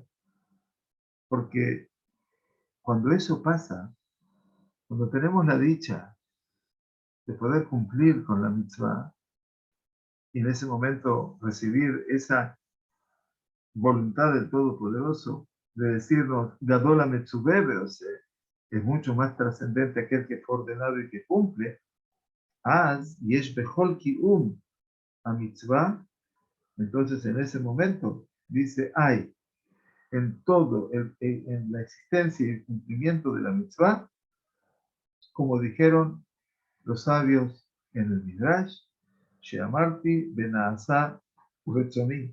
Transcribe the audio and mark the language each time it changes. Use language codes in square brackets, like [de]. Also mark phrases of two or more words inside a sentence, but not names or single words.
[es] Porque cuando eso pasa, cuando tenemos la dicha de poder cumplir con la mitzvah, y en ese momento recibir esa voluntad del Todopoderoso de decirnos, [he] גדולה מצווה, [es] o sea, es mucho más trascendente aquel que fue ordenado y que cumple, [he] אז יש בכל קיום המצווה. [es] Entonces en ese momento dice, hay en todo, en la existencia y el cumplimiento de la mitzvah, como dijeron los sabios en el Midrash, [he] שאמרתי ונעשה רצוני.